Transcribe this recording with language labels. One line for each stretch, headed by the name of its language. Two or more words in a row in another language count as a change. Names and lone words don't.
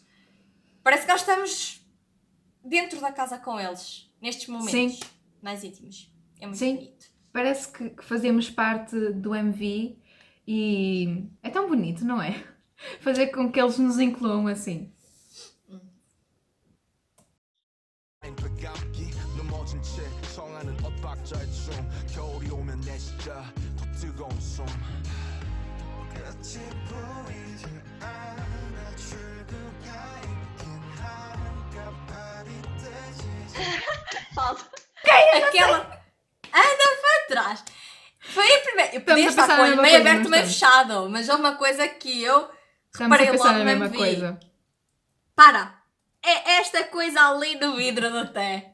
Portuguese: Parece que nós estamos dentro da casa com eles. Nestes momentos Sim. mais íntimos. É muito Sim. bonito. Parece que fazemos parte do MV e é tão bonito, não é? Fazer com que eles nos incluam assim.
Korean: 되감기 넘어진 채 청하는 엇박자의 춤 겨울이 오면 내 진짜 더 뜨거운 숨 끝이 보이지 않아 출구가 있긴 할까 발이 떼지
Portuguese: Falta. Aquela. Anda para trás. Foi a primeira. Eu podia Estamos a estar pensar com o na olho mesma meio coisa, aberto, não meio estamos? fechado. Mas houve uma coisa que eu Estamos a reparei pensar logo na na mesma MV. coisa. Para! É esta coisa ali no vidro do té.